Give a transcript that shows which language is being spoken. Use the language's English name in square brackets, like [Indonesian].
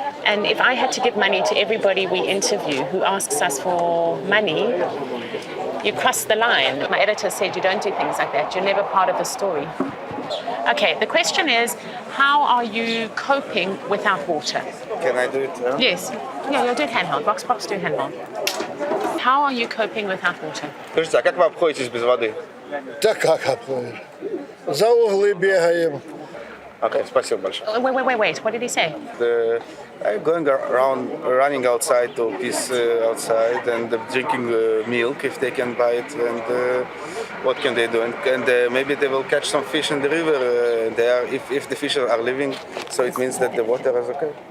[English] And if I had to give money to everybody we interview who asks us for money, you cross the line. My editor said you don't do things like that. You're never part of the story. Okay, the question is, how are you coping without water? Can I do it? Yes. Yeah, you'll do it handheld. Box do handheld. How are you coping without water? [Russian] Скажите, а как вы обходитесь без воды? Да как обходишь? За углы бегаем. Okay, спасибо большое. [English] Wait. What did he say? I'm going around, running outside to piss outside and drinking milk if they can buy it. And what can they do? And maybe they will catch some fish in the river. If the fish are living, so it means that the water is okay.